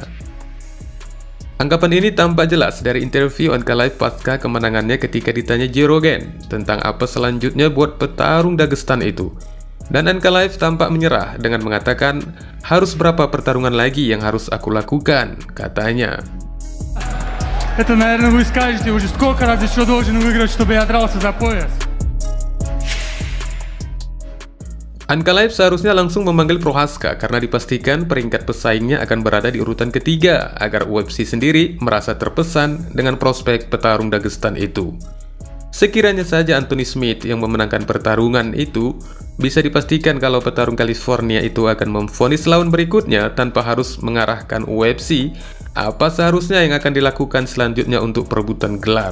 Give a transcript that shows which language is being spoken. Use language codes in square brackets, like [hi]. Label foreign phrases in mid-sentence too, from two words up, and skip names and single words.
[id] Anggapan ini tampak jelas dari interview Ankalaev pasca kemenangannya ketika ditanya Joe Rogan tentang apa selanjutnya buat petarung Dagestan itu. Dan Ankalaev tampak menyerah dengan mengatakan, harus berapa pertarungan lagi yang harus aku lakukan, katanya. [ru] Это, наверное, вы скажете, уже сколько раз еще должен выиграть, чтобы я дрался за пояс? [id] Ankalaev seharusnya langsung memanggil Prochazka karena dipastikan peringkat pesaingnya akan berada di urutan ketiga agar UFC sendiri merasa terpesan dengan prospek petarung Dagestan itu. Sekiranya saja Anthony Smith yang memenangkan pertarungan itu, bisa dipastikan kalau petarung California itu akan memvonis lawan berikutnya tanpa harus mengarahkan UFC apa seharusnya yang akan dilakukan selanjutnya untuk perebutan gelar.